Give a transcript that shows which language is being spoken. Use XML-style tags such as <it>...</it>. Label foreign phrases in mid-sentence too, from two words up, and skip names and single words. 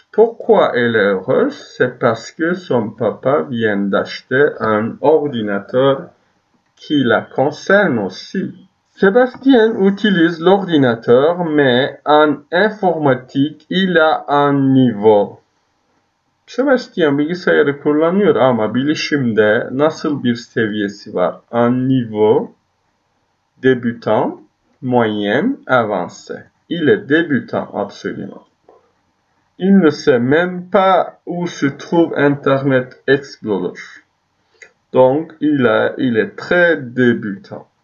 <fr>Pourquoi elle est heureuse? C'est parce que son papa vient d'acheter un ordinateur qui la concerne aussi. Sébastien utilise l'ordinateur, mais en informatique, il a un niveau.</fr> <tr>Sebastian bilgisayarı kullanıyor ama bilişimde nasıl bir seviyesi var?</tr> <fr>Un niveau débutant, moyen, avancé. Il est débutant absolument. Il ne sait même pas où se trouve Internet Explorer. Donc, il est très débutant.</fr>